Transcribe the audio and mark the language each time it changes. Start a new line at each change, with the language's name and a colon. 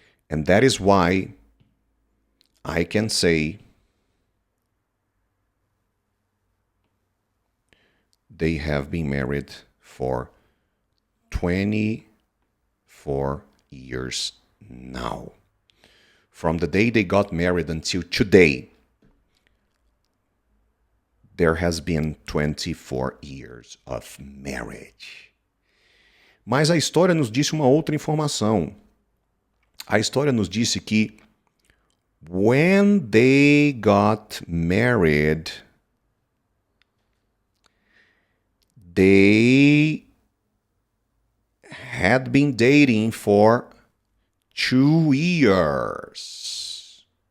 English: And that is why I can say they have been married for 24 years now. From the day they got married until today, there has been 24 years of marriage.
Portuguese: Mas a história nos disse uma outra informação. A história nos disse que
English: when they got married, they had been dating for 2 years.